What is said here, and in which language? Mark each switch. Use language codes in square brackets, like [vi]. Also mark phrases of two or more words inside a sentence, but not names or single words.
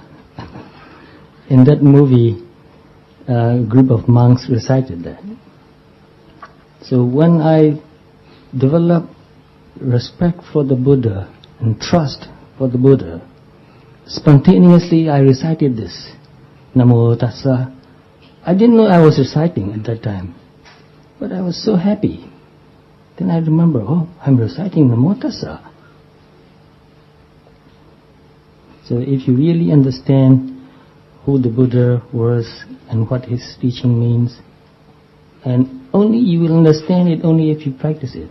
[en] In that movie, a group of monks recited that. So when I developed respect for the Buddha and trust for the Buddha, spontaneously I recited this. [pi] Namo tassa. [en] I didn't know I was reciting at that time, but I was so happy. Then I remember, oh, I'm reciting [pi] Namo tassa. [en] So if you really understand who the Buddha was and what his teaching means, and only you will understand it only if you practice it.